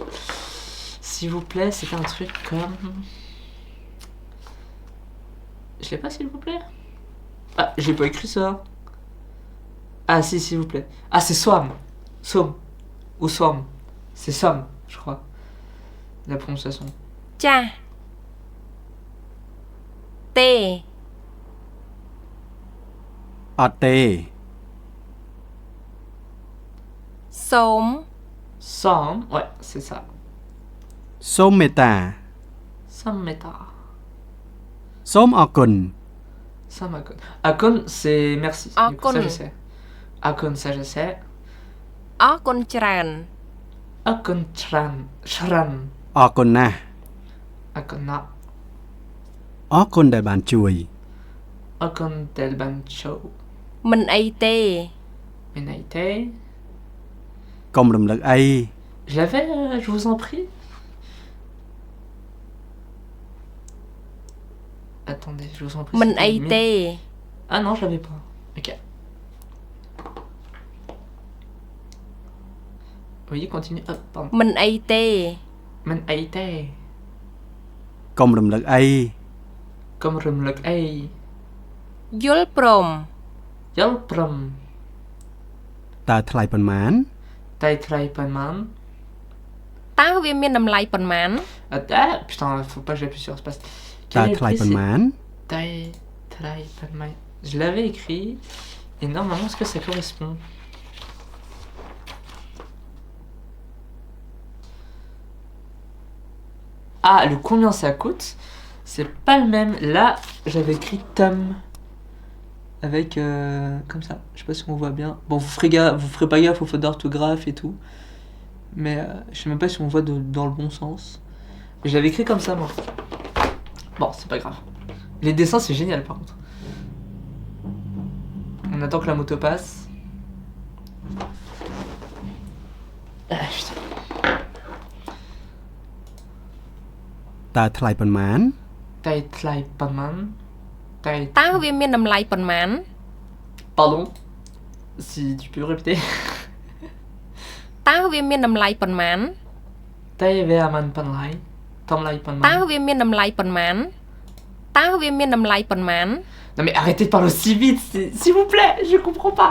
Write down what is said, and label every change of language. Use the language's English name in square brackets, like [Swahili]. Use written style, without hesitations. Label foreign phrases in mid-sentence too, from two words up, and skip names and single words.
[French] S'il vous plaît, c'est un truc comme... Je l'ai pas, s'il vous plaît. Ah, j'ai pas écrit ça. Ah, si, s'il vous plaît. Ah, c'est Swam. Somme. Ou Swam. C'est Somme, je crois. La prononciation. [Khmer] ចាស់ទេ អត់ទេ សូម [French] Somme, ouais, c'est ça. [Khmer] សូមមេត្តា សូម មេត្តា. សូមអរគុណ សូម អរគុណ. [French] Akon, c'est merci. Du coup, [Khmer] Akon. [French] ça, je sais. Akon, ça, je sais. [Khmer] អរគុណច្រើន អរគុណ ច្រើន ច្រើន. អរគុណណាស់ អរគុណ ណាស់. អរគុណដែលបានជួយ អរគុណ ដែល បានជួយ. មិនអីទេ Menaite. កុំរំលឹកអី [French] Je l'avais, je vous en prie. Attendez, je vous en prie. [Khmer] មិន [French] c'était [Khmer] អី [French] mis. [Khmer] ទេ [French] Ah non, je l'avais pas. Ok. Oui, continue. Hop, pardon. [Khmer] មិនអីទេ Menaite. កុំរំលឹកអី កុំ រំលឹក អី. យល់ព្រម Yalprum. តើថ្លៃប៉ុន្មាន តើ ថ្លៃ ប៉ុន្មាន. តើវាមានតម្លៃប៉ុន្មាន [French] Ah, putain, faut pas que j'appuie sur espace. [Khmer] តើ [French] Quel est le [Khmer] ថ្លៃ [French] prix, [Khmer] ប៉ុន្ [French] c'est- [Khmer] មាន តើ ថ្លៃ ប៉ុន្មាន. [French] Je l'avais écrit. Et normalement, est-ce que ça correspond? Ah, le combien ça coûte? C'est pas le même. Là, j'avais écrit Tom. Avec comme ça. Je sais pas si on voit bien. Bon, vous ferez pas gaffe aux fautes d'orthographe et tout. Mais je sais même pas si on voit dans le bon sens. Mais j'avais écrit comme ça, moi. Bon, c'est pas grave. Les dessins, c'est génial par contre. On attend que la moto passe. Ah, putain. [Khmer] តើថ្លៃប៉ុន្មាន តើ ថ្លៃ ប៉ុន្មាន តើ. តើវាមានតម្លៃប៉ុន្មាន [French] Pardon. Si tu peux répéter. [Khmer] តើវាមានតម្លៃប៉ុន្មាន តើ វាមាន ប៉ុន្មាន តម្លៃ តើ Panman. វាមានតម្លៃប៉ុន្មានតើវាមានតម្លៃប៉ុន្មាន [French] Non mais arrêtez de parler aussi vite, s'il vous plaît, je comprends pas.